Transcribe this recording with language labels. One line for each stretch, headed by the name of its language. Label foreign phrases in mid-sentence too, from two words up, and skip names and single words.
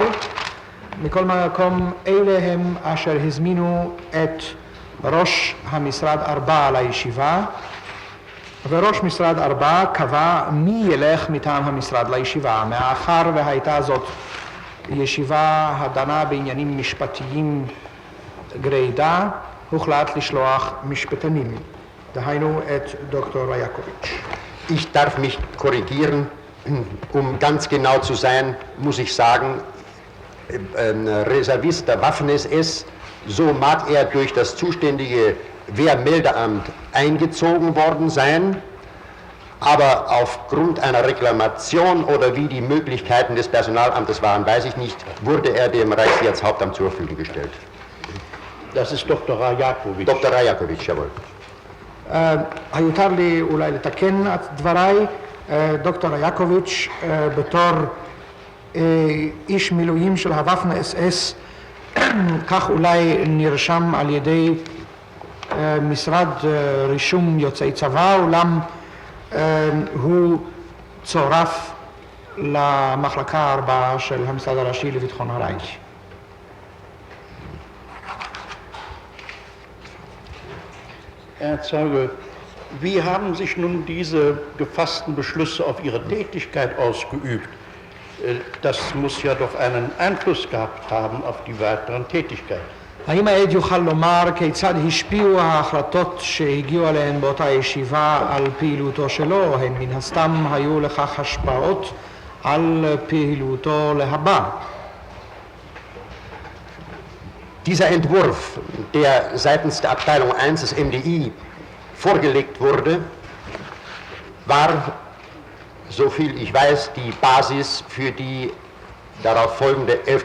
Hebrew: מכל מקום, אלה הם אשר הזמינו את ראש המשרד 4 לישיבה, וראש משרד 4 קבע מי ילך מטעם המשרד לישיבה. מאחר והייתה זאת ישיבה הדנה בעניינים משפטיים גרידא, הוחלט לשלוח משפטנים, דהיינו את דוקטור ריאקוביץ'.
German: Ich darf mich korrigieren, um ganz genau zu sein, muss ich sagen, Reservist der Waffen-SS, so mag er durch das zuständige Wehrmeldeamt eingezogen worden sein, aber aufgrund einer Reklamation oder wie die Möglichkeiten des Personalamtes waren, weiß ich nicht, wurde er dem Reichssicherheitshauptamt zur Verfügung gestellt. Das ist Dr. Rajakovic. Dr. Rajakovic, jawohl.
Hebrew: היותר לי אולי לתקן את דבריי, דוקטור ריאקוביץ' בתור איש מילואים של הוואפן אס-אס, כך אולי נרשם על ידי משרד רישום יוצאי צבא, אולם הוא צורף למחלקה 4 של המשרד הראשי לביטחון הרייך.
German: Herr Zeuge, wie haben sich nun diese gefassten Beschlüsse auf Ihre Tätigkeit ausgeübt? Das muss ja doch einen Einfluss gehabt haben auf die weiteren Tätigkeit.
Hebrew: האם העד יוכל לומר כיצד השפיעו ההחלטות שהגיעו אליהן באותה ישיבה על פעילותו שלו? הן מן הסתם היו לכך השפעות על פעילותו להבא.
German: Dieser Entwurf, der seitens der Abteilung 1 des MDI vorgelegt wurde, war, soviel ich weiß, die Basis für die darauf folgende 11.